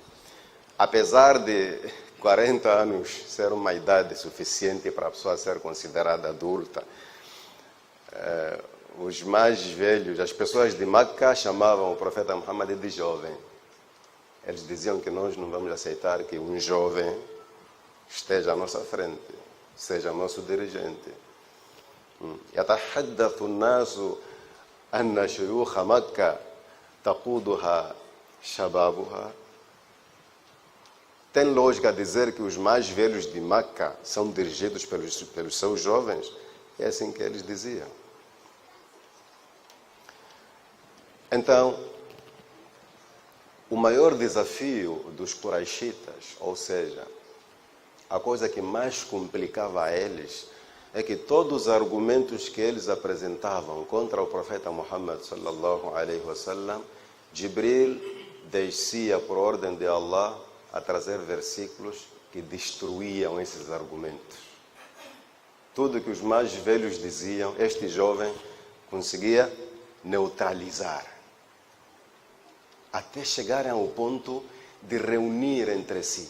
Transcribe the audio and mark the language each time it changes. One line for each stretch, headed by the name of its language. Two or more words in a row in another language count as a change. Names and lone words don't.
Portuguese: Apesar de 40 anos ser uma idade suficiente para a pessoa ser considerada adulta, os mais velhos, as pessoas de Meca chamavam o profeta Muhammad de jovem. Eles diziam que nós não vamos aceitar que um jovem esteja à nossa frente, seja nosso dirigente.
Arabic: يتحدث الناس أن شيوخ مكة تقودها شبابها.
Portuguese: Tem lógica dizer que os mais velhos de Meca são dirigidos pelos seus jovens? É assim que eles diziam. Então, o maior desafio dos Quraishitas, ou seja, a coisa que mais complicava a eles, é que todos os argumentos que eles apresentavam contra o profeta Muhammad
Arabic: صلى الله عليه وسلم,
Portuguese: Jibril descia por ordem de Allah a trazer versículos que destruíam esses argumentos. Tudo que os mais velhos diziam, este jovem conseguia neutralizar. Até chegarem ao ponto de reunir entre si.